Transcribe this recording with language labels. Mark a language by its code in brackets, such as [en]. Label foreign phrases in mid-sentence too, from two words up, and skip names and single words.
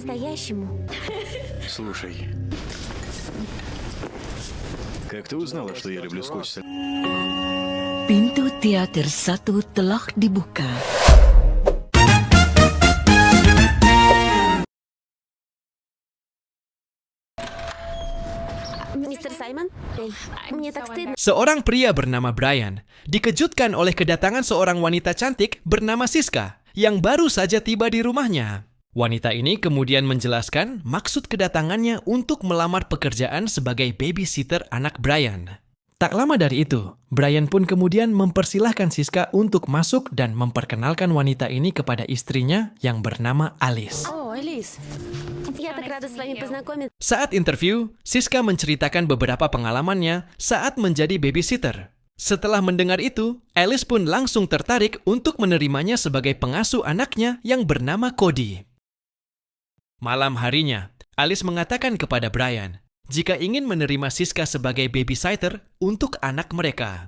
[ru] по-настоящему. Слушай, как ты узнала, что я люблю скотч со... [id] Pintu teater 1 telah dibuka. [ru] Мистер Саймон? Эй, мне так стыдно. [id] Seorang pria bernama Brian dikejutkan oleh kedatangan seorang wanita cantik bernama Siska yang baru saja tiba di rumahnya. Wanita ini kemudian menjelaskan maksud kedatangannya untuk melamar pekerjaan sebagai babysitter anak Brian. Tak lama dari itu, Brian pun kemudian mempersilahkan Siska untuk masuk dan memperkenalkan wanita ini kepada istrinya yang bernama Alice. [ru] О, Элис, я так рада с вами познакомиться. [id] Saat interview, Siska menceritakan beberapa pengalamannya saat menjadi babysitter. Setelah mendengar itu, Alice pun langsung tertarik untuk menerimanya sebagai pengasuh anaknya yang bernama Cody. Malam harinya, Alice mengatakan kepada Brian jika ingin menerima Siska sebagai babysitter untuk anak mereka.